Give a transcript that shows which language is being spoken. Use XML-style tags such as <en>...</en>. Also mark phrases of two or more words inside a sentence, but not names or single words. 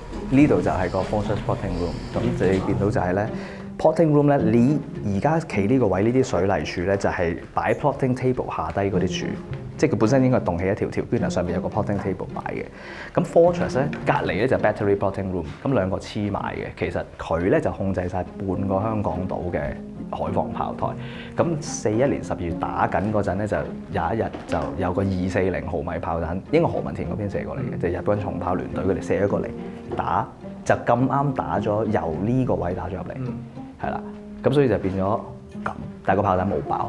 <yue>呢度就係個</yue> <en>fortress plotting room，</en> <yue>咁你見到就係咧</yue> <en>plotting room</en> <yue>咧，你而家企呢個位呢啲水泥柱咧就係擺</yue> <en>plotting table</en> <yue>下低嗰啲柱，即係佢本身應該棟起一條條，跟住上面有個</yue> <en>plotting table</en> <yue>擺嘅。咁 fortress 咧隔離咧就</yue> <en>battery plotting room，</en> <yue>咁兩個黐埋嘅，其實佢咧就控制晒半個香港島嘅海防炮台。咁41年12月打緊嗰陣咧，就有一日就有個240毫米炮彈，應該何文田嗰邊射過嚟嘅，就日軍重炮聯隊佢哋射咗過嚟打，就咁啱打咗由呢個位打咗入嚟，係啦，咁所以就變咗咁，但係個炮彈冇爆。</yue>